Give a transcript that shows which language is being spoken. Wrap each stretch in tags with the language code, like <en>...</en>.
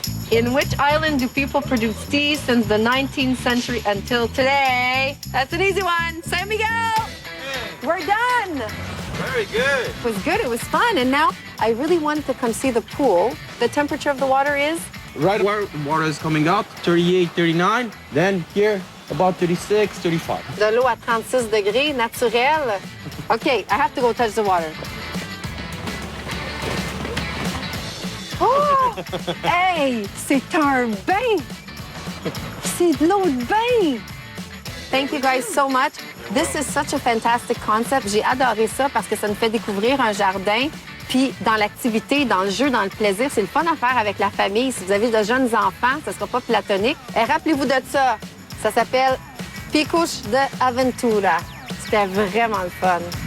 <en>In which island do people produce tea since the 19th century until today? That's an easy one. San Miguel. We're done. Very good. It was good. It was fun. And now I really wanted to come see the pool. The temperature of the water is? Right where the water is coming out, 38, 39. Then here, about 36, 35.</en> <fr>De l'eau à 36 degrés, naturelle.</fr> <en>Okay, I have to go touch the water.</en> <fr>Oh! Hey, c'est un bain! C'est de l'eau de bain!</fr> <en>Thank you guys so much. This is such a fantastic concept.</en> <fr>J'ai adoré ça parce que ça nous fait découvrir un jardin. Puis dans l'activité, dans le jeu, dans le plaisir, c'est le fun à faire avec la famille. Si vous avez de jeunes enfants, ça ne sera pas platonique. Et rappelez-vous de ça. Ça s'appelle Picos de Aventura. C'était vraiment le fun.</fr>